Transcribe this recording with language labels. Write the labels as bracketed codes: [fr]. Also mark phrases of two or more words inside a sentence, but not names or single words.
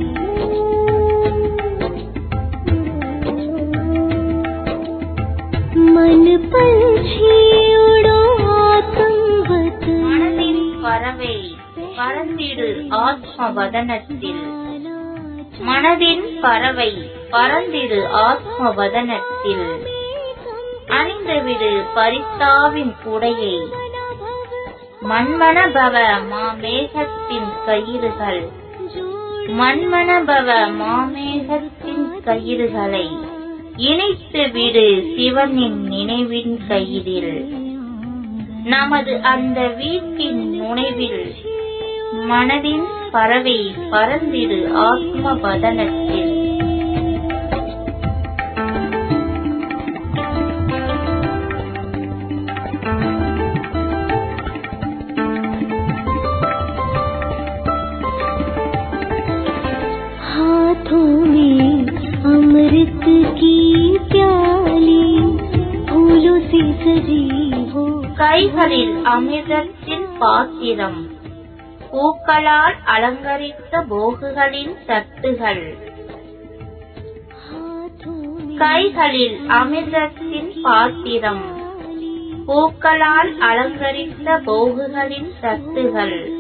[hi] मन पंछी उड़ो आतम वतन. [ta] மனதின் பறவை பறந்திடு ஆத்ம வதனத்தில், மனதின் பறவை பறந்திடு ஆத்ம வதனத்தில், அணிந்துவிடு பரித்தாவின் குடையை, மன்மனபவ மாமேகத்தின் கயிறுகள், மன்மனபவ மாமேகத்தின் கயிறுகளை இணைத்து விடு சிவனின் நினைவின் கயிறில். நமது அந்த வீட்டின் நுழைவில் மனதின் பறவை பறந்திடு ஆத்ம வதனத்தில். [hi] हाथों में अमृत की प्याली फूलों से सजी हो, [ta] கைகளில் அமிர்தத்தின் பாத்திரம், பூக்களால் அலங்கரித்த போகுகளின் தட்டுகள். கைகளில் அமிர்தத்தின் பாத்திரம், பூக்களால் அலங்கரித்த போகுகளின் தட்டுகள்.